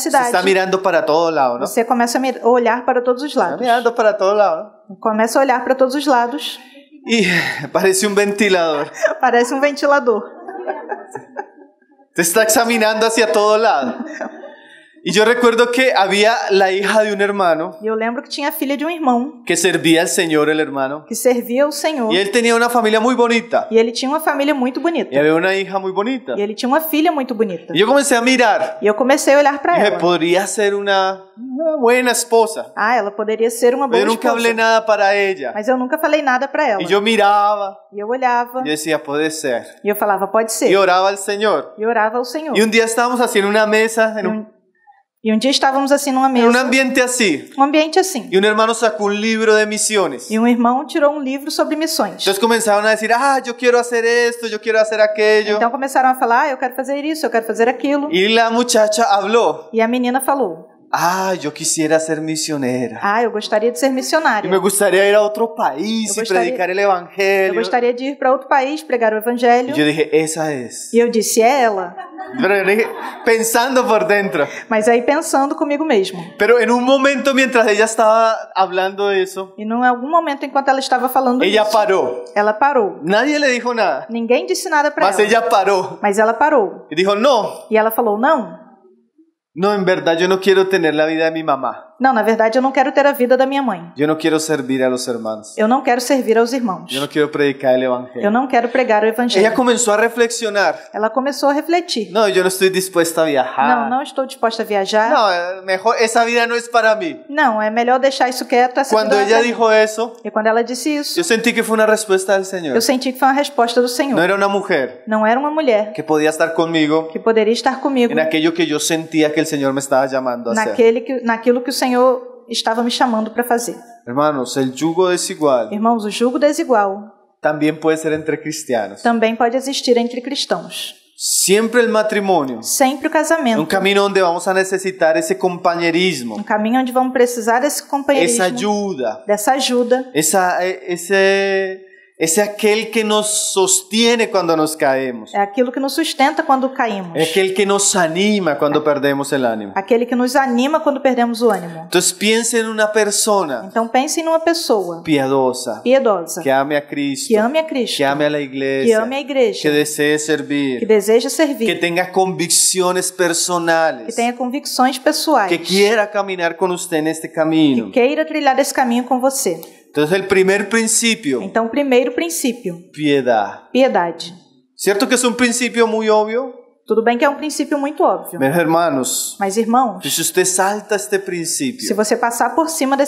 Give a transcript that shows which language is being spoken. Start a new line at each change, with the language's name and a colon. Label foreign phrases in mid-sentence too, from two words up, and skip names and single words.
Portuguese: se cidade,
Spanish: está mirando para todo lado, ¿no?
Portuguese: você começa a olhar para todos os
Spanish: Está
Portuguese: lados.
Spanish: mirando para todo lado.
Portuguese: Começa a olhar para todos os lados.
Spanish: Y parece un ventilador.
Portuguese: Parece um ventilador.
Spanish: Te está examinando hacia todo lado. Y yo recuerdo que había la hija de un hermano
Portuguese: E eu lembro que tinha a filha de um irmão
Spanish: que servía al Señor, el hermano.
Portuguese: que servia ao Senhor.
Spanish: Y él tenía una familia muy bonita.
Portuguese: E ele tinha uma família muito bonita.
Spanish: Y había una hija muy bonita.
Portuguese: E ele tinha uma filha muito bonita.
Spanish: Y yo comencé a mirar.
Portuguese: E eu comecei a olhar
Spanish: Y
Portuguese: para
Spanish: dije,
Portuguese: ela.
Spanish: podría ser una buena esposa.
Portuguese: Ah, ela poderia ser uma boa
Spanish: Yo nunca hablé
Portuguese: esposa.
Spanish: nada para ella.
Portuguese: Mas eu nunca falei nada para ela.
Spanish: Y yo miraba.
Portuguese: E eu olhava.
Spanish: Yo decía, puede ser.
Portuguese: E eu falava, pode ser.
Spanish: Y oraba al Señor.
Portuguese: E orava ao Senhor.
Spanish: Y un día estábamos así en una mesa,
Portuguese: E um dia estávamos assim numa
Spanish: en un
Portuguese: mesa,
Spanish: ambiente así.
Portuguese: um ambiente assim.
Spanish: Y un hermano sacó un libro de misiones.
Portuguese: E um irmão tirou um livro sobre missões.
Spanish: Entonces comenzaron a decir, yo quiero hacer esto, yo quiero hacer aquello.
Portuguese: Então começaram a falar, eu quero fazer isso, eu quero fazer aquilo.
Spanish: Y la muchacha habló,
Portuguese: E a menina falou,
Spanish: yo quisiera ser misionera.
Portuguese: eu gostaria de ser
Spanish: Y
Portuguese: missionária.
Spanish: me gustaría ir a otro país
Portuguese: Eu
Spanish: y
Portuguese: gostaria-
Spanish: predicar el
Portuguese: Eu
Spanish: evangelio.
Portuguese: gostaria de ir para outro país, pregar o evangelho.
Spanish: Y yo dije, esa es.
Portuguese: E eu disse, é ela.
Spanish: Pero yo dije, pensando por dentro.
Portuguese: Mas aí pensando comigo mesmo.
Spanish: Pero en un momento mientras ella estaba hablando de eso,
Portuguese: E em algum momento, enquanto ela estava falando
Spanish: ella
Portuguese: isso,
Spanish: paró.
Portuguese: ela parou.
Spanish: Nadie le dijo nada.
Portuguese: Ninguém disse nada para Mas ela.
Spanish: ella paró.
Portuguese: Mas ela parou.
Spanish: Y dijo, no,
Portuguese: E ela falou, não,
Spanish: en verdad yo no quiero tener la vida de mi mamá.
Portuguese: não, na verdade eu não quero ter a vida da minha mãe.
Spanish: Yo no quiero servir a los hermanos.
Portuguese: Eu não quero servir aos irmãos.
Spanish: Yo no quiero predicar el
Portuguese: Eu
Spanish: evangelio.
Portuguese: não quero pregar o
Spanish: Ella
Portuguese: evangelho.
Spanish: comenzó a reflexionar.
Portuguese: Ela começou a refletir.
Spanish: No, yo no estoy dispuesta a viajar.
Portuguese: Não estou disposta a viajar.
Spanish: No, mejor, esa vida no es para mí.
Portuguese: Não, é melhor deixar isso quieto. Essa
Spanish: Cuando
Portuguese: vida
Spanish: ella
Portuguese: não é pra mim.
Spanish: dijo eso,
Portuguese: E quando ela disse isso,
Spanish: yo sentí que fue una respuesta del Señor.
Portuguese: eu senti que foi uma resposta do Senhor.
Spanish: No era una mujer
Portuguese: Não era uma mulher
Spanish: que podía estar conmigo
Portuguese: que poderia estar comigo
Spanish: en aquello que yo sentía que el Señor me estaba llamando a hacer.
Portuguese: naquilo que o Senhor estava me chamando para fazer.
Spanish: Hermanos, el yugo desigual
Portuguese: Irmãos, o jugo desigual
Spanish: también puede ser entre cristianos.
Portuguese: também pode existir entre cristãos.
Spanish: Siempre el matrimonio,
Portuguese: Sempre o
Spanish: un
Portuguese: casamento,
Spanish: camino donde vamos a necesitar ese compañerismo,
Portuguese: um caminho onde vamos precisar desse
Spanish: esa
Portuguese: companheirismo,
Spanish: ayuda,
Portuguese: dessa ajuda,
Spanish: ese aquel que nos sostiene cuando nos caemos,
Portuguese: é aquilo que nos sustenta quando caímos,
Spanish: aquel que nos anima cuando perdemos el ánimo.
Portuguese: aquele que nos anima quando perdemos o ânimo.
Spanish: Entonces piense en una persona
Portuguese: Então pense numa pessoa
Spanish: piadosa,
Portuguese: piedosa,
Spanish: que ame a Cristo,
Portuguese: que ame a Cristo,
Spanish: que ame a la
Portuguese: que
Spanish: iglesia,
Portuguese: ame a igreja,
Spanish: que desee
Portuguese: que
Spanish: servir,
Portuguese: deseja
Spanish: que
Portuguese: servir,
Spanish: tenga convicciones
Portuguese: que
Spanish: personales,
Portuguese: tenha convicções pessoais,
Spanish: que quiera caminar con usted en este
Portuguese: que
Spanish: camino.
Portuguese: queira trilhar esse caminho com você.
Spanish: Entonces el primer principio,
Portuguese: Então, o primeiro princípio,
Spanish: piedad.
Portuguese: piedade.
Spanish: ¿Cierto que es un principio muy obvio?
Portuguese: Tudo bem que é um princípio muito óbvio.
Spanish: Mis hermanos,
Portuguese: Mas, irmãos,
Spanish: si usted salta este
Portuguese: se
Spanish: principio,
Portuguese: você passar por cima desse